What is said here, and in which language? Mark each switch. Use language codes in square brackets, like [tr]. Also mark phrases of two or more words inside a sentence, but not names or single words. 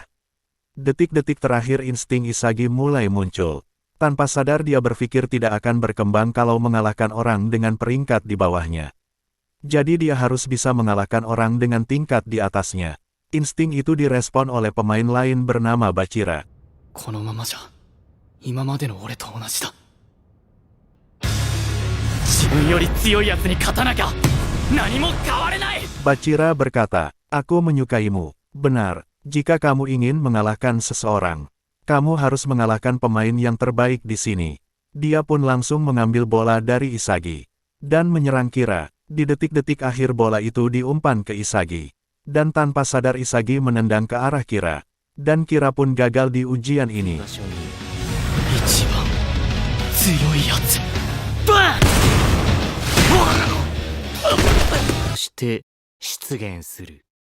[id] Detik-detik terakhir insting Isagi mulai muncul. Tanpa sadar dia berpikir tidak akan berkembang kalau mengalahkan orang dengan peringkat di bawahnya. Jadi dia harus bisa mengalahkan orang dengan tingkat di atasnya. Insting itu direspon oleh pemain lain bernama Bachira. [ja] このままじゃ今までの俺と同じだ。自分より強いやつに勝たなきゃ何も変われない。 [id] Bachira berkata, aku menyukaimu. Benar, jika kamu ingin mengalahkan seseorang, kamu harus mengalahkan pemain yang terbaik di sini. Dia pun langsung mengambil bola dari Isagi dan menyerang Kira. Di detik-detik akhir bola itu diumpan ke Isagi. Dan tanpa sadar Isagi menendang ke arah Kira. Dan Kira pun gagal di ujian ini. [ja] 一番強いやつ。バン。そして出現する